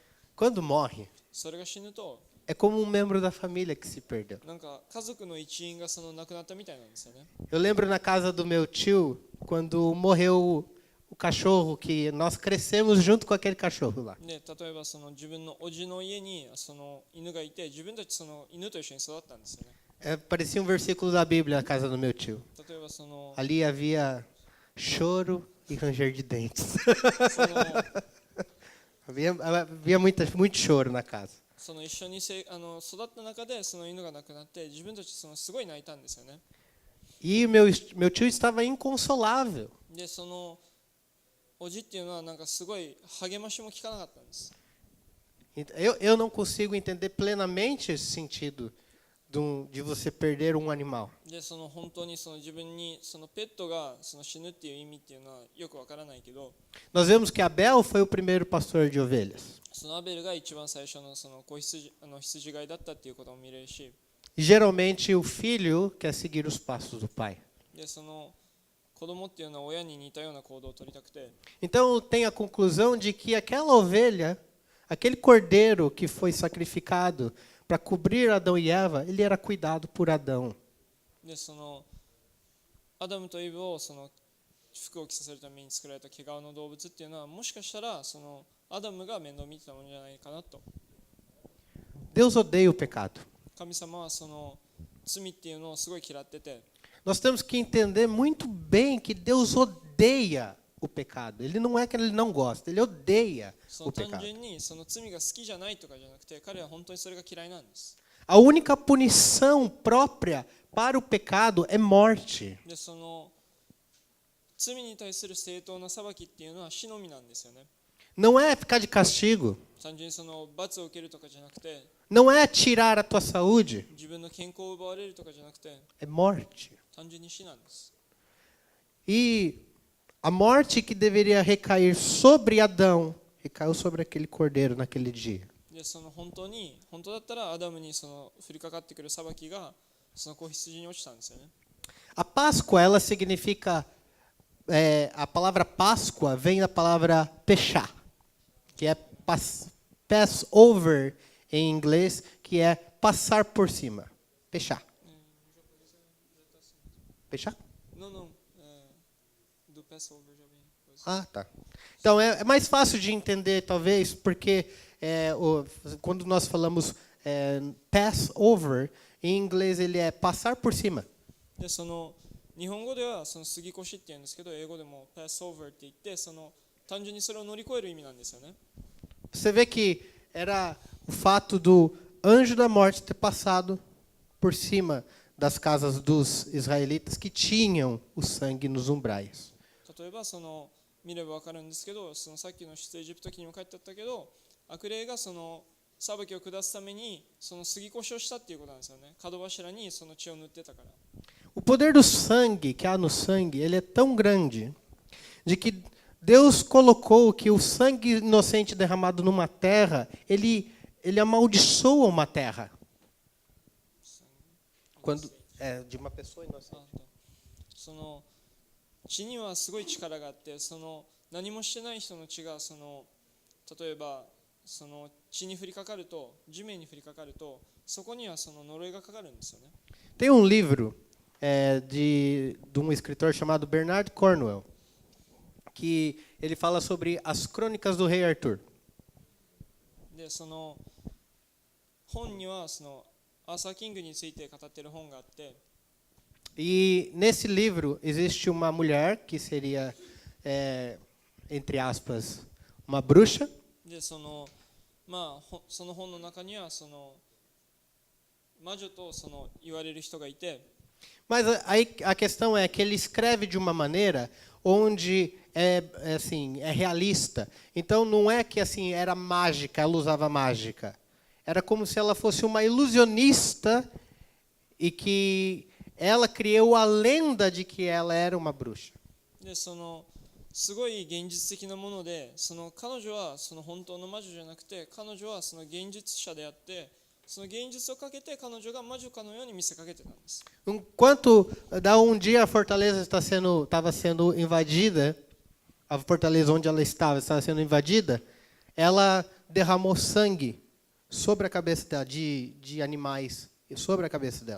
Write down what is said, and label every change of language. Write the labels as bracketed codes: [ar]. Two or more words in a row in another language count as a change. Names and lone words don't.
[pt] quando morre, [ja] それが死ぬと [pt] é como um membro da família que se perdeu. [ja] なんか家族の一員が亡くなったみたいなんですよね。 [pt] Eu lembro na casa do meu tio, quando morreu o cachorro, que nós crescemos junto com aquele cachorro lá. [ja] で例えば自分のおじの家に犬がいて、自分たちその犬と一緒に育ったんですよね。 [pt] Parecia um versículo da Bíblia na casa do meu tio. [ja] 例えば [pt] Ali havia choro e ranger de dentes. [ja] その [pt] havia muito choro na casa. [ja] 一緒に育った中でその犬が亡くなって、自分たちすごい泣いたんですよね。 [pt] E meu tio estava inconsolável. [ja] でおじっていうのはなんかすごい励ましも聞かなかったんです。 [pt] Eu não consigo entender plenamente esse sentido de você perder um animal. [ja] で本当に自分にペットが死ぬっていう意味っていうのはよくわからないけど、 [pt] Nós vemos que Abel foi o primeiro pastor de ovelhas. [ja] アベルが一番最初の子羊飼いだったっていうことも見れるし、 [pt] E geralmente o filho quer seguir os passos do pai. [ja] で子子供っていうのは親に似たような行動を取りたくて、 [pt] Então tem a conclusão de que aquela ovelha, aquele cordeiro que foi sacrificado para cobrir Adão e Eva, ele era cuidado por Adão. [ja] でそのアダムとイブをその服を着させるために作られた毛皮の動物っていうのは、もしかしたらそのアダムが面倒を見てたものじゃないかなと。 [pt] Deus odeia o pecado. [ja] 神様はその罪っていうのをすごい嫌ってて、 [pt] Nós temos que entender muito bem que Deus odeia o pecado. Ele não é que ele não gosta, ele odeia [ja] そ [pt] o [ja] の単 [pt] pecado. [ja] 純にその罪が好きじゃないとかじゃなくて、彼は本当にそれが嫌いなんです。 [pt] A única punição própria para o pecado é morte. [ja] でその罪に対する正当な裁きっていうのは死のみなんですよね。 [pt] Não é ficar de castigo. [ja] 単純にその罰を受けるとかじゃなくて、 [pt] Não é tirar a tua saúde. [ja] 自分の健康を奪われるとかじゃなくて、 [pt] É morte. [ja] 単純に死なんです。 [pt] E a morte que deveria recair sobre Adão, recaiu sobre aquele cordeiro naquele dia. [ja] でその本当だったらアダムにその降りかかってくる裁きがその子羊に落ちたんですよね。 [pt] A Páscoa, ela significa... a palavra Páscoa vem da palavra pechá, que é Passover em inglês, que é passar por cima. Pechá. Pechá? Não, do Passover já vem coisa. Ah, tá. Então, é mais fácil de entender, talvez, porque quando nós falamos Passover, em inglês ele é passar por cima. [ja] でその日本語ではその杉越って言うんですけど、英語でも Passover って言って、その単純にそれを乗り越える意味なんですよね。 [pt] Você vê que era o fato do anjo da morte ter passado por cima das casas dos israelitas que tinham o sangue nos umbrais. [ja] 例えばその見ればわかるんですけど、そのさっきの出エジプト記にも書いてあったけど、悪霊がその裁きを下すためにその杉越をしたっていうことなんですよね。角柱にその血を塗ってたから。 [pt] O poder do sangue que há no sangue, ele é tão grande de que Deus colocou que o sangue inocente derramado numa terra, ele amaldiçoa uma terra. Quando de uma pessoa inocente. [ja] その血にはすごい力があって、その何もしてない人の血がその例えばその血に降りかかると、地面に降りかかると、そこにはその呪いがかかるんですよね。 [pt] Tem um livro de um escritor chamado Bernard Cornwell, que ele fala sobre as crônicas do rei Arthur. [ja] でその本にはそのアーサー・キングについて語っている本があって、 [pt] E nesse livro existe uma mulher que seria, entre aspas, uma bruxa. [ja] でそのまあその本の中にはその魔女とその言われる人がいて、 [pt] Mas aí a questão é que ele escreve de uma maneira onde é realista. Então não é que assim era mágica, ela usava mágica. Era como se ela fosse uma ilusionista e que ela criou a lenda de que ela era uma bruxa. [ja] でそのすごい現実的なもので、その彼女はその本当の魔女じゃなくて、彼女はその現実者であって、その現実をかけて彼女が魔女かのように見せかけてたんです。 [pt] Enquanto dia a fortaleza estava sendo invadida, a fortaleza onde ela estava sendo invadida, ela derramou sangue sobre a cabeça dela, de animais, sobre a cabeça dela.